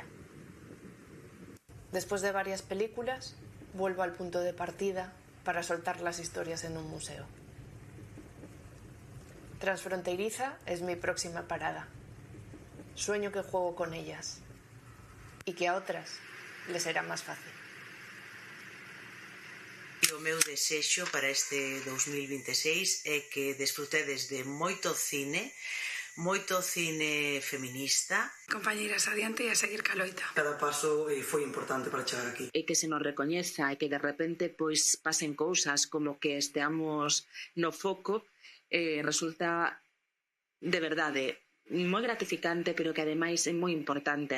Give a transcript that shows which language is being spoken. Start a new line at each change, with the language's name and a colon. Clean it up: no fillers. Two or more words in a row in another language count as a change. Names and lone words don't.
Spanish: Después de varias películas, vuelvo al punto de partida para soltar las historias en un museo. Transfronteriza es mi próxima parada. Sueño que juego con ellas y que a otras les será más fácil.
Galician: o meu desexo para este 2026 é que desfrutedes de moito cine feminista. Compañeiras, adiante e a seguir ca loita. Cada paso foi importante para chegar aquí. E que se nos recoñeza e que de repente pois pasen cousas como que esteamos no foco, resulta de verdade moi gratificante, pero que ademais é moi importante.